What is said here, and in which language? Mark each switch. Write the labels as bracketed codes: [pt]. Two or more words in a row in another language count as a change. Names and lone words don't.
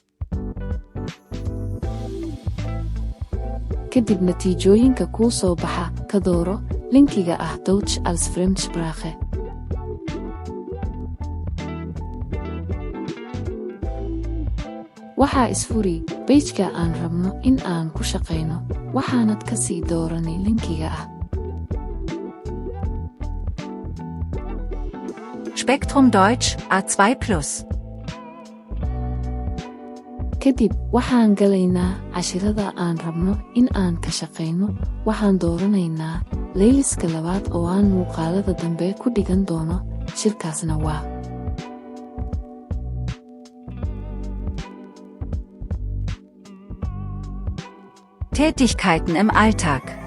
[so] Kadib natiijooyinka kuu soo baxa ka dooro linkiga ah [de] Deutsch als Fremdsprache. [so] Waxaa isfuri page-ka aan rabno in aan ku shaqeyno, waxaanad ka sii dooranay linkiga ah. Spektrum Deutsch A2+. Kadib waxaan galaynaa cashirada aan rabno in aan ka shaqeyno. Waxaan dooranaynaa layliska 2 oo aan muuqaalada dambe ku dhigan doono. Shirkaasna waa [de] Tätigkeiten im Alltag.